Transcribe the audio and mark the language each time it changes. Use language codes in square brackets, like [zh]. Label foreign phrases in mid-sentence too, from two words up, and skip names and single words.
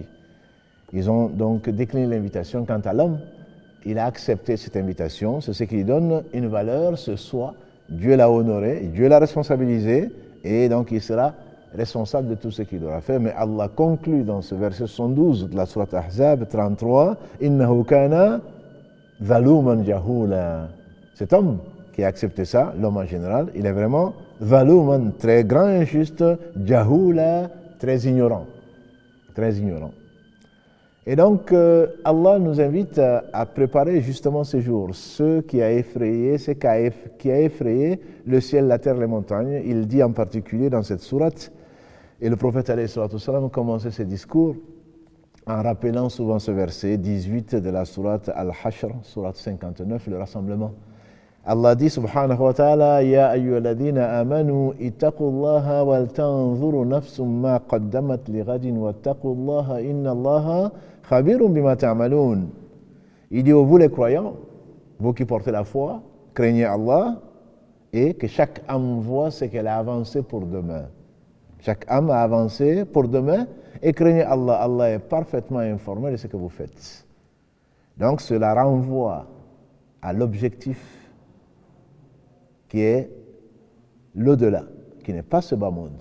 [fr] Ils ont donc décliné l'invitation. Quant à l'homme, il a accepté cette invitation, c'est ce qui lui donne une valeur, ce soi. Dieu l'a honoré, Dieu l'a responsabilisé, et donc il sera responsable de tout ce qu'il aura fait. Mais Allah conclut dans ce verset 72 de la sourate Ahzab 33, « [ar] إنه كان ظلوما جهولا [fr] » Cet homme qui a accepté ça, l'homme en général, il est vraiment zaluman, très grand injuste, jahula, très ignorant. Très ignorant. Et donc, Allah nous invite à préparer justement ce jour, ce qui a effrayé le ciel, la terre, les montagnes. Il dit en particulier dans cette sourate, et le prophète [ar] عليه الصلاة والسلام [fr] commençait ses discours en rappelant souvent ce verset 18 de la sourate Al-Hashr, sourate 59, le rassemblement. Allah dit [ar] سبحانه وتعالى يا أيها الذين آمنوا اتقوا الله ولتنظر نفس ما قدمت لغد واتقوا الله إن الله خبير بما تعملون. [fr] Il dit, vous les croyants, vous qui portez la foi, craignez Allah et que chaque âme voit ce qu'elle a avancé pour demain. Chaque âme a avancé pour demain et craignez Allah. Allah est parfaitement informé de ce que vous faites. Donc cela renvoie à l'objectif qui est l'au-delà, qui n'est pas ce bas monde.